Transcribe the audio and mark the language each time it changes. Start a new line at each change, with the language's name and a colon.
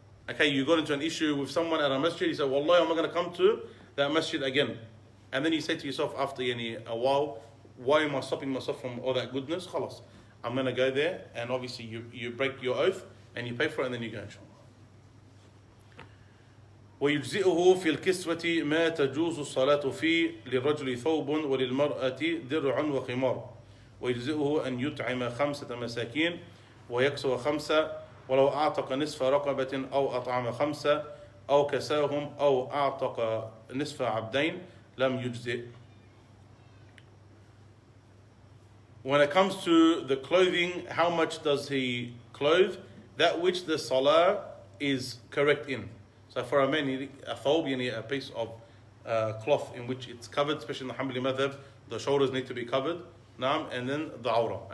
English: Okay, you got into an issue with someone at a masjid, you say, Wallahi, I'm not going to come to that masjid again. And then you say to yourself after a while, why am I stopping myself from all that goodness? Khalas, I'm going to go there, and obviously you break your oath, and you pay for it, and then you go, inshallah.
Arabic: ويجزئه في الكسوة ما تجوز الصلاة فيه للرجل ثوب وللمرأة درع وخمار ويجزئه أن يطعم 5 مساكين ويكسو 5 ولو أعتق نصف رقبة أو أطعم 5 أو كساهم أو أعتق نصف عبدين لم يجزئ.
English: When it comes to the clothing, how much does he clothe? That which the salah is correct in. So for a man, a thawb, a piece of cloth in which it's covered, especially in the Hanbali madhab, the shoulders need to be covered, and then the awrah.